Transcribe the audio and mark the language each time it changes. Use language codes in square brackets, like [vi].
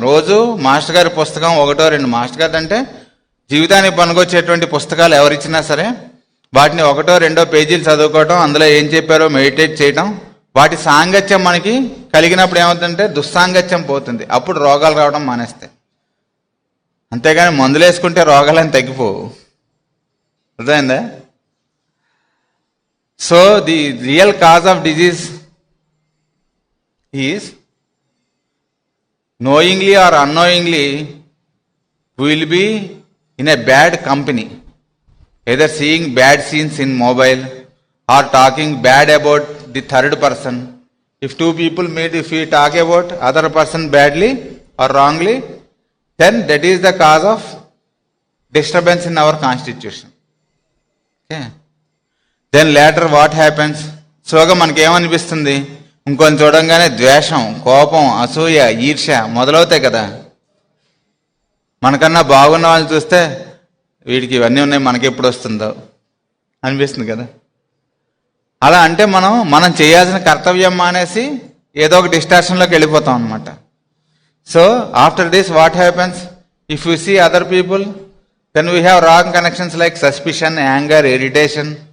[te] రోజు మాస్టర్ గారి పుస్తకం 1-2 మాస్టర్ గారు అంటే జీవితానికి పనికొచ్చేటువంటి పుస్తకాలు ఎవరిచ్చినా సరే వాటిని 1-2 పేజీలు చదువుకోవటం, అందులో ఏం చెప్పారో మెడిటేట్ చేయటం, వాటి సాంగత్యం మనకి కలిగినప్పుడు ఏమవుతుందంటే దుస్సాంగత్యం పోతుంది. అప్పుడు రోగాలు రావడం మానేస్తాయి. అంతేగాని మందులు వేసుకుంటే రోగాలని తగ్గిపోవు. అర్థమైందా? [en] So the real cause of disease is knowingly or unknowingly we will be in a bad company, either seeing bad scenes in mobile or talking bad about the third person. If 2 people meet, if we talk about other person badly or wrongly, then that is the cause of disturbance in our constitution. Okay. Then later what happens? [te] సోగా మనకి ఏమనిపిస్తుంది? ఇంకొని చూడంగానే ద్వేషం, కోపం, అసూయ, ఈర్ష్య మొదలవుతాయి కదా. మనకన్నా బాగున్న వాళ్ళని చూస్తే వీడికి ఇవన్నీ ఉన్నాయి, మనకి ఎప్పుడు వస్తుందో అనిపిస్తుంది కదా. అలా అంటే మనం చేయాల్సిన కర్తవ్యం మానేసి ఏదో ఒక డిస్టార్షన్లోకి వెళ్ళిపోతాం అనమాట. [en] So after this what happens? If you see other people, then we have wrong connections like suspicion, anger, irritation.